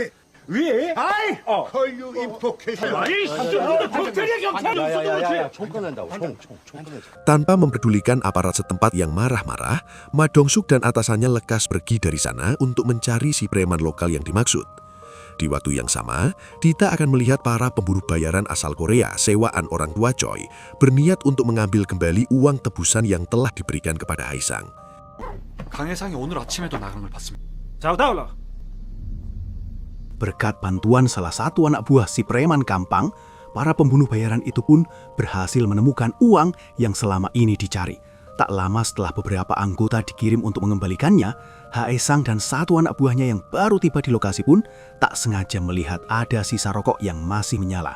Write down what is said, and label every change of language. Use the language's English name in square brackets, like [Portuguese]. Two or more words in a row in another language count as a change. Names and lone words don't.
[Indonesian] Tanpa mempedulikan aparat setempat yang marah-marah, Ma Dong-suk dan atasannya lekas pergi dari sana untuk mencari si preman lokal yang dimaksud. Di waktu yang sama, Dita akan melihat para pemburu bayaran asal Korea sewaan orang tua Choi berniat untuk mengambil kembali uang tebusan yang telah diberikan kepada Haesang. [Korean] 강혜상이 오늘 아침에도 나간 걸 봤습니다. [Indonesian] Berkat bantuan salah satu anak buah si preman Kampang, para pembunuh bayaran itu pun berhasil menemukan uang yang selama ini dicari. Tak lama setelah beberapa anggota dikirim untuk mengembalikannya, Haesang dan satu anak buahnya yang baru tiba di lokasi pun tak sengaja melihat ada sisa rokok yang masih menyala.